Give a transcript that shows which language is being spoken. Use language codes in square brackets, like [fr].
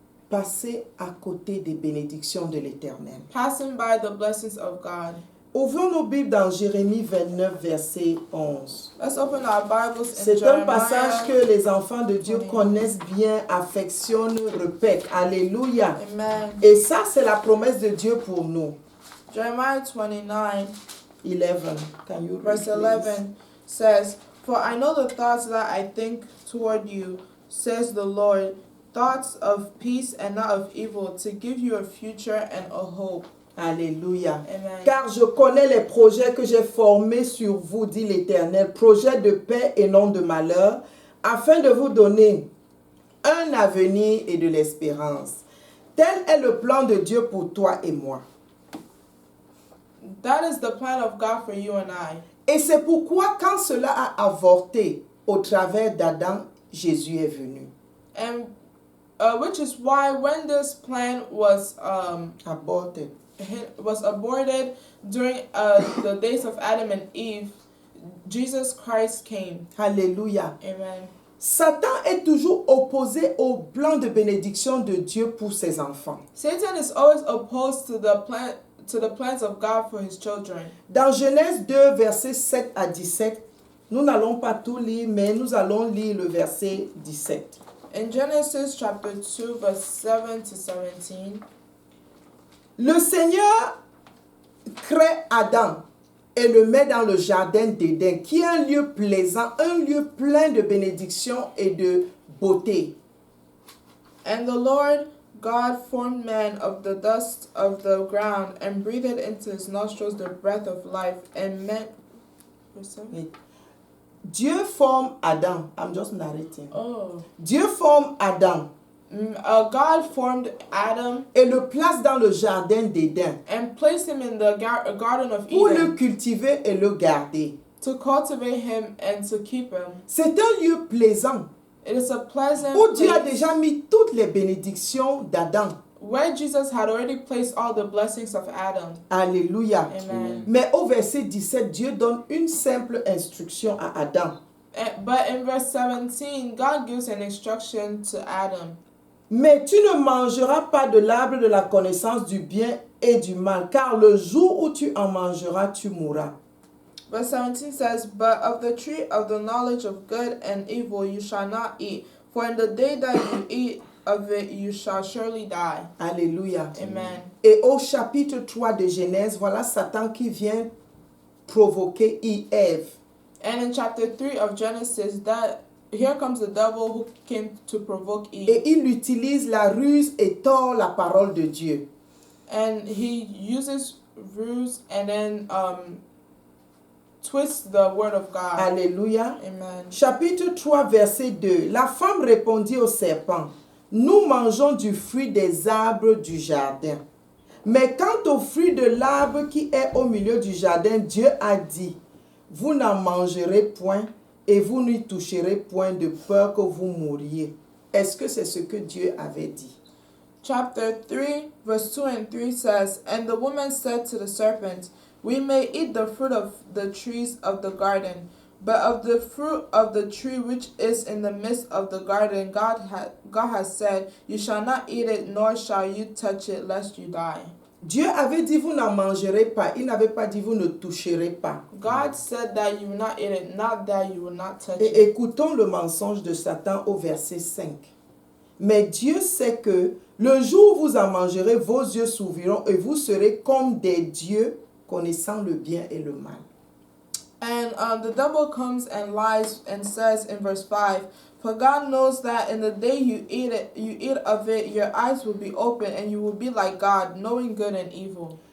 [fr] Passer à côté des bénédictions de l'Éternel. [en] Passing by the blessings of God. [fr] Ouvrons nos Bibles dans Jérémie 29, verset 11. [en] Let's open our Bibles in [fr] C'est un [en] Jeremiah. [fr] passage que les enfants de Dieu connaissent bien, affectionnent, répètent. Alléluia. [en] Amen. [fr] Et ça, c'est la promesse de Dieu pour nous. [en] Jeremiah 29 11. Can you read, Verse please? 11 says, "For I know the thoughts that I think toward you, says the Lord, thoughts of peace and not of evil, to give you a future and a hope." [fr] Alléluia. [en] Amen. [fr] Car je connais les projets que j'ai formés sur vous, dit l'Éternel, projets de paix et non de malheur, afin de vous donner un avenir et de l'espérance. Tel est le plan de Dieu pour toi et moi. [en] That is the plan of God for you and I. [fr] Et c'est pourquoi, quand cela a avorté au travers d'Adam, Jésus est venu. [en] And which is why when this plan was [fr] Aborté. [en] aborted during the days of Adam and Eve, Jesus Christ came. [fr] Alléluia. [en] Amen. [fr] Satan est toujours opposé au plan de bénédiction de Dieu pour ses enfants. [en] Satan is always opposed to the plans of God for his children. [fr] Dans Genèse 2, versets 7 à 17, nous n'allons pas tout lire, mais nous allons lire le verset 17. [en] In Genesis chapter 2, verse 7 to 17, [fr] Le Seigneur crée Adam et le met dans le jardin d'Éden, qui est un lieu plaisant, un lieu plein de bénédictions et de beauté. [en] "And the Lord God formed man of the dust of the ground and breathed into his nostrils the breath of life, and man." [fr] Dieu forme Adam. [en] I'm just narrating. Oh. [fr] Dieu forme Adam [en] God formed Adam [fr] et le place dans le jardin d'Éden [en] and placed him in the Garden of [fr] pour le [en] Eden [fr] cultiver et le garder. [en] to cultivate him and to keep him. [fr] C'est un lieu plaisant [en] It is a pleasant [fr] où Dieu a [en] place [fr] déjà mis toutes les bénédictions d'Adam. [en] where Jesus had already placed all the blessings of Adam. [fr] Alléluia. [en] Amen. [fr] Mais au verset 17, Dieu donne une simple instruction à Adam. [en] But in verse 17, God gives an instruction to Adam. [fr] Mais tu ne mangeras pas de l'arbre de la connaissance du bien et du mal, car le jour où tu en mangeras, tu mourras. [en] Verse 17 says, "But of the tree of the knowledge of good and evil you shall not eat, for in the day that you eat of it you shall surely die." [fr] Alléluia. [en] Amen. [fr] Et au chapitre 3 de Genèse, voilà Satan qui vient provoquer Ève. [en] And in chapter 3 of Genesis, here comes the devil who came to provoke Eve. [fr] Et il utilise la ruse et tord la parole de Dieu. [en] And he uses ruse and then twists the word of God. [fr] Alléluia. [en] Amen. [fr] Chapitre 3, verset 2. La femme répondit au serpent, nous mangeons du fruit des arbres du jardin. Mais quant au fruit de l'arbre qui est au milieu du jardin, Dieu a dit, vous n'en mangerez point et vous n'y toucherez point de peur que vous mouriez. Est-ce que c'est ce que Dieu avait dit? [en] Chapter 3, verse 2 and 3 says, "And the woman said to the serpent, We may eat the fruit of the trees of the garden, but of the fruit of the tree which is in the midst of the garden, God has said, You shall not eat it, nor shall you touch it, lest you die." [fr] Dieu avait dit, vous n'en mangerez pas. Il n'avait pas dit, vous ne toucherez pas. [en] God said that you will not eat it, not that you will not touch [fr] Et [en] it. [fr] écoutons le mensonge de Satan au verset 5. Mais Dieu sait que le jour où vous en mangerez, vos yeux s'ouvriront et vous serez comme des dieux, connaissant le bien et le mal. [en] And the devil comes and lies and says in verse 5, "For God knows that in the day you eat of it, your eyes will be open and you will be like God, knowing good and evil."